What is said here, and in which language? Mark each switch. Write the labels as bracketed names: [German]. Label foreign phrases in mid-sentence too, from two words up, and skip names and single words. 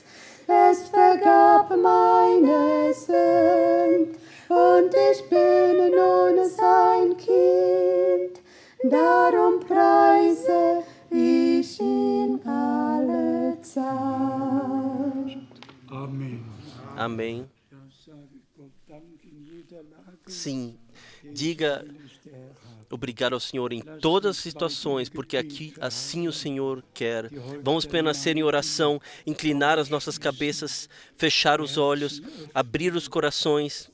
[German] Es vergab meine Sünd und ich bin nun sein Kind. Darum preise ich ihn alle Zeit. [Portuguese] Amém. Amém. Sim, diga obrigado ao Senhor em todas as situações, porque aqui assim o Senhor quer. Vamos permanecer em oração, inclinar as nossas cabeças, fechar os olhos, abrir os corações.